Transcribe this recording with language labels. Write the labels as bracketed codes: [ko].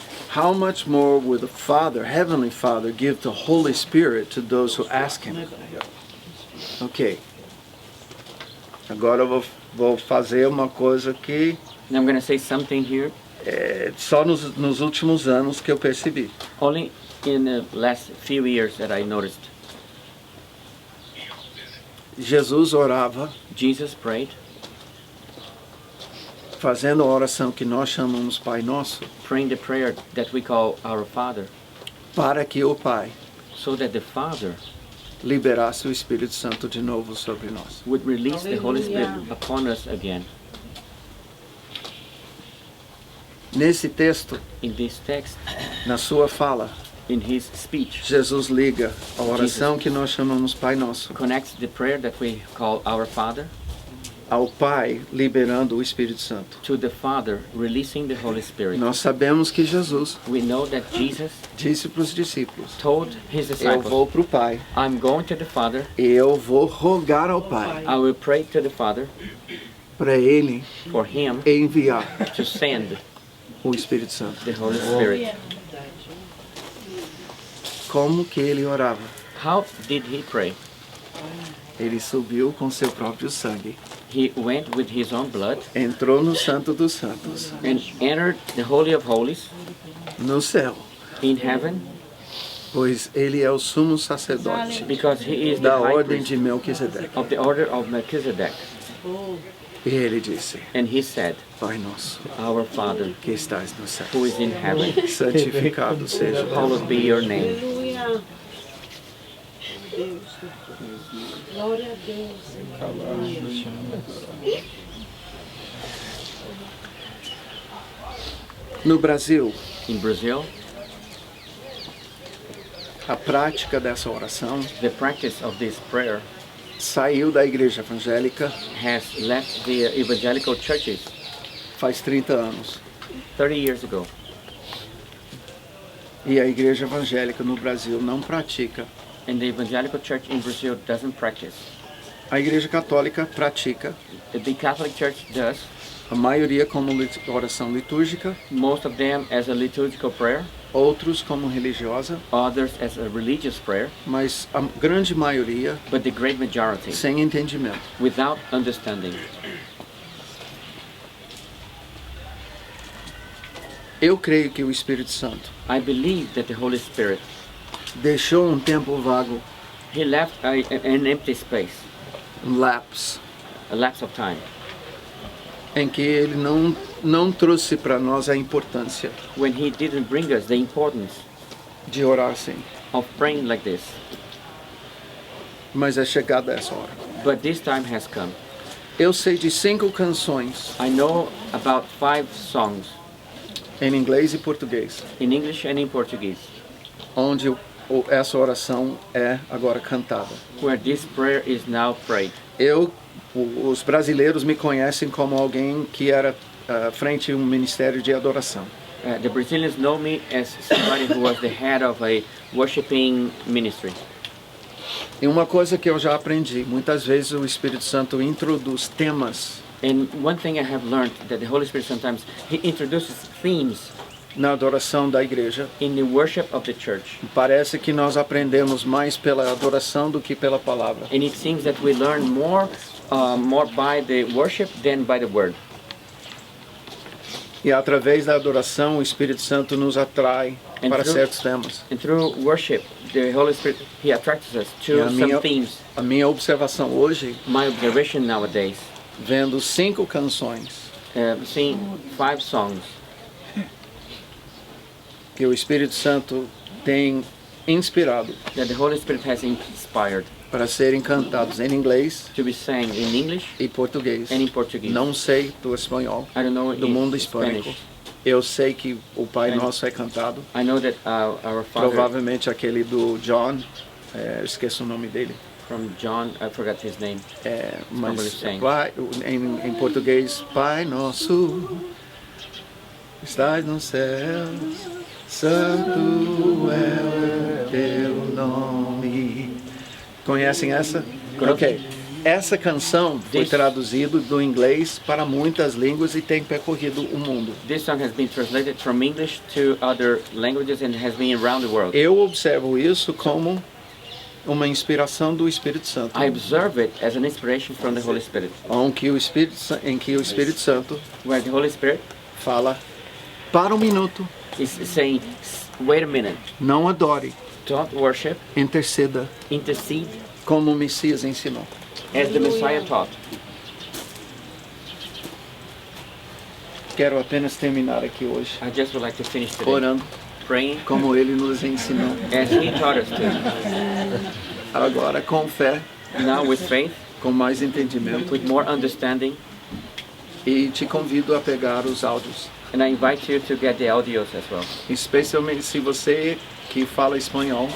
[en] How much more will the Father, Heavenly Father, give the Holy Spirit to those who ask Him? Ok. [pt] Agora eu vou fazer uma coisa que [en] And I'm going to say something here. [pt] só nos últimos anos que eu percebi. [en] Only in the last few years that I noticed. [pt] Jesus orava [en] Jesus prayed, [pt] fazendo a oração que nós chamamos Pai Nosso, [en] praying the prayer that we call our Father, [pt] para que o Pai [en] so that the Father [pt] liberasse o Espírito Santo de novo sobre nós. [en] would release the Holy Spirit upon us again. [pt] Nesse texto, [en] In this text, [pt] na sua fala, [en] in his speech, [pt] Jesus liga a oração que nós chamamos Pai Nosso [en] connects the prayer that we call our Father [pt] ao Pai liberando o Espírito Santo. [en] to the Father releasing the Holy Spirit. [pt] Nós sabemos que Jesus [en] We know that Jesus [pt] disse para os discípulos: [en] told his [pt] eu [en] disciples, [pt] vou para o Pai [en] I'm going to the Father, [pt] e eu vou rogar ao Pai [en] I will pray to the Father [pt] para Ele [en] for him [pt] enviar [en] to send [pt] o Espírito Santo. [en] the Holy Spirit. [pt] Como que ele orava? [en] How did he pray? [pt] Ele subiu com seu próprio sangue, [en] He went with his own blood [pt] entrou no Santo dos Santos, [en] and entered the Holy of Holies [pt] no céu, [en] in heaven, [pt] pois ele é o sumo sacerdote [en] because he is the [pt] da [en] high [pt] ordem [en] priest [pt] de Melquisedeque. [en] of the order of Melchizedek. [pt] E ele disse: [en] And he said, [pt] Pai nosso, [en] Our Father, [pt] que estás no céu, [en] who is in heaven, [pt] santificado seja o teu [en] hallowed be [pt] nome. [en] your name. [pt] Aleluia. Deus. Glória a Deus. No Brasil, [en] In Brazil, [pt] a prática dessa oração [en] the practice of this prayer [pt] saiu da igreja evangélica [en] has left the evangelical churches [pt] faz 30 anos. [en] 30 years ago. [pt] E a igreja evangélica no Brasil não pratica. [en] And the evangelical church in Brazil doesn't practice. [pt] A igreja católica pratica, [en] The Catholic Church does, [pt] a maioria como oração litúrgica, [en] most of them as a liturgical prayer, [pt] outros como religiosa, [en] others as a religious prayer, [pt] mas a grande maioria [en] but the great majority [pt] sem entendimento. [en] without understanding. [pt] Eu creio que o Espírito Santo [en] I believe that the Holy Spirit, [pt] deixou tempo vago, [en] he left an empty space, lapse, a lapse of time, [pt] em que ele não trouxe para nós a importância [en] when he didn't bring us the importance [pt] de orar assim. [en] of praying like this. [pt] Mas é chegada essa hora. [en] But this time has come. [pt] Eu sei de 5 canções [en] I know about 5 songs [pt] em inglês e português, [en] in English and in Portuguese [pt] onde essa oração é agora cantada. [en] where this prayer is now prayed. [pt] Os brasileiros me conhecem como alguém que era frente a um ministério de adoração. [en] The Brazilians know me as somebody who was the head of a worshiping ministry. [pt] E uma coisa que eu já aprendi, muitas vezes o Espírito Santo introduz temas [en] And one thing I have learned that the Holy Spirit sometimes he introduces themes [pt] na adoração da igreja. [en] in the worship of the church. [pt] Parece que nós aprendemos mais pela adoração do que pela palavra. [en] And it seems that we learn more by the worship than by the word. [pt] E através da adoração, o Espírito Santo nos atrai para certos temas. [en] And through worship, the Holy Spirit, he attracts us [pt] E [en] to some themes. [pt] a minha observação hoje, [en] My observation nowadays, [pt] vendo 5 canções [en] seeing 5 songs [pt] que o Espírito Santo tem inspirado [en] that the Holy Spirit has inspired [pt] para serem cantados em inglês [en] to be sang in English [pt] e português. [en] and in Portuguese. [pt] Não sei do espanhol, [en] I don't know [pt] do [en] in [pt] mundo hispânico. [en] Spanish. [pt] Eu sei que o Pai Nosso é cantado. [en] I know that our Father [pt] Provavelmente aquele do John, eu esqueço o nome dele. [en] from John, I forgot his name. [pt] Mas [en] Probably saying. [pt] Pai, em português, Pai Nosso, estás nos céus, santo é o teu nome. Conhecem essa? Ok. Essa canção foi traduzida do inglês para muitas línguas e tem percorrido o mundo. [en] This song has been translated from English to other languages and has been around the world. [pt] Eu observo isso como uma inspiração do Espírito Santo, [en] I observe it as an inspiration from the Holy Spirit, [pt] em que o Espírito Santo [en] where the Holy Spirit [pt] fala: para um minuto, [en] is saying, wait a minute, [pt] não adore, [en] don't worship, [pt] interceda, [en] intercede, [pt] como o Messias ensinou. [en] as the Messiah taught. [pt] Quero apenas terminar aqui hoje, [en] I just would like to finish today [pt] orando [en] praying [pt] como ele nos ensinou. [en] as he taught us to. [pt] Agora com fé, [en] Now with faith, [pt] com mais entendimento, [en] with more understanding, [pt] e te convido a pegar os áudios, [en] and I invite you to get the audios as well, [pt] especialmente se você que fala espanhol,